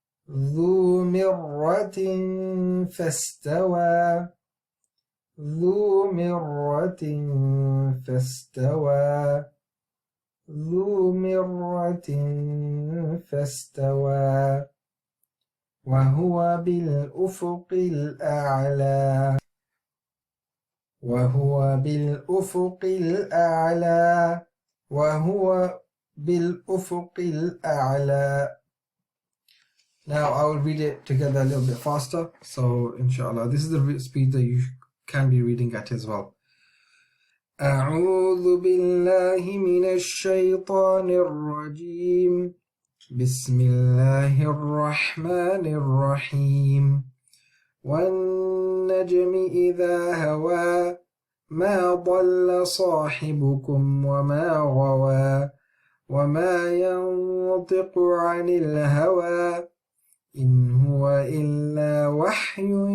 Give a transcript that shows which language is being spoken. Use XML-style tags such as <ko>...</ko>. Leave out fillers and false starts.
<ar>ذو مرة فاستوى ذو مرة فاستوى ذو مرة فاستوى وهو بالأفق الأعلى وهو بالأفق الأعلى وهو بالأفق الأعلى.</ar> <en>Now I will read it together a little bit faster. So inshallah, this is the speed that you can be reading at as well.</en> <ar>أعوذ بالله من الشيطان الرجيم بسم الله الرحمن الرحيم والنجم إذا هوى ما ضل صاحبكم وما غوى وما ينطق عن الهوى إن هو إلا وحي</ar>